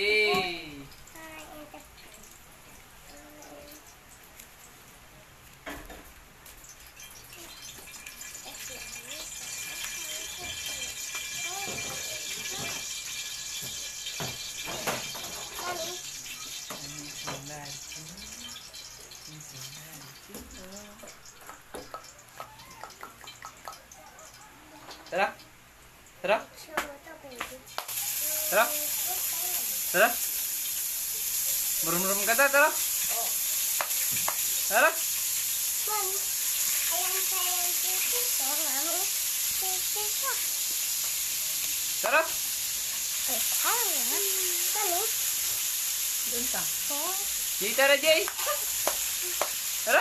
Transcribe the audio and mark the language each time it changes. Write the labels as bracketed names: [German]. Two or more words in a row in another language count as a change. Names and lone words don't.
[English] I in the Mommy, [Filipino] Tara. Tara. show mo to, baby. Tara. Tara. Murum-murum ka ta, tara. Tara. Mami, ayan pa yung titi ko, Mami. Titi ko. Tara. Ay, kaya. Mami, Doon ka. J, tara, J. Tara.